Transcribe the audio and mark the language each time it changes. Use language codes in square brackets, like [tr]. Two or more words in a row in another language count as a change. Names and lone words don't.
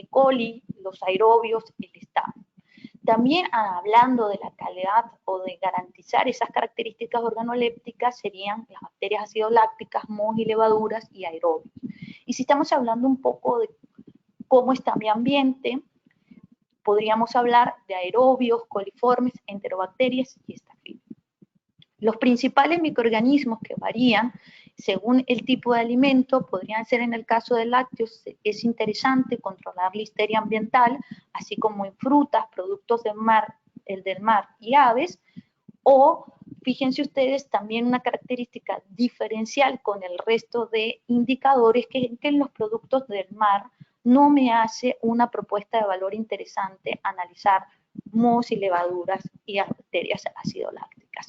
[es] coli, los aerobios, el estado. También hablando de la calidad o de garantizar esas características organolépticas serían las bacterias acidolácticas, mohos y levaduras y aerobios. Y si estamos hablando un poco de cómo está mi ambiente, podríamos hablar de aerobios, coliformes, enterobacterias y estafilos. Los principales microorganismos que varían según el tipo de alimento podrían ser en el caso de lácteos, es interesante controlar la histeria ambiental, así como en frutas, productos del mar y aves, o fíjense ustedes también una característica diferencial con el resto de indicadores que en los productos del mar no me hace una propuesta de valor interesante analizar mohos y levaduras y bacterias acidolácticas.